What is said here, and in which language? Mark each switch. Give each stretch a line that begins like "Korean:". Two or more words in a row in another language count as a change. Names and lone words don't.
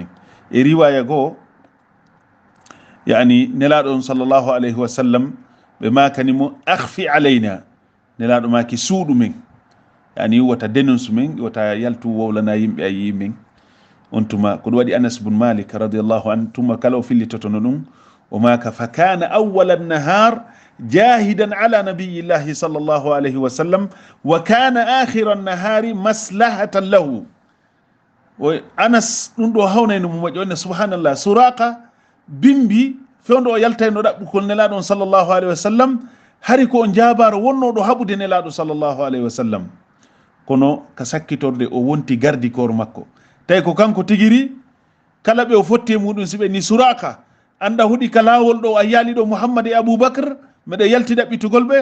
Fula: e riwaya goo yani nelaɗon
Arabic: صلى الله عليه وسلم
Fula: ɓe makanimo
Arabic: أخف علينا,
Fula: nelaɗo maki suuɗu min, yani wota denonsu min, wota yaltu wowlana yimɓe a yi min. on tuma ko ɗum waɗi Anas bun Malik
Arabic: رضي الله عن
Fula: tuma kala o fillitotono ɗum o maka
Arabic: فكان أول نهار جاهدا على نبي الله صلى الله عليه وسلم وكان آخر نهار مسلحة له.
Fula: o Anas ɗum ɗo hawnayno mo moƴƴi onne subhanallah Suraka bimbi fewndo o yaltayno ɗaɓɓukol nelaɗon
Arabic: صلى الله عليه وسلم
Fula: hari ko on jabaro wonnoɗo haɓude nelaɗo
Arabic: صلى الله عليه وسلم,
Fula: kono ka sakkitorde o wonti gardikor makko tawi ko kanko tigiri kala ɓe o fotti e muɗum siɓe ni Suraka anda huɗi ka lawol ɗo a yaali ɗo Mouhammad e Aboubacre meɗe yalti ɗaɓɓitugol ɓe.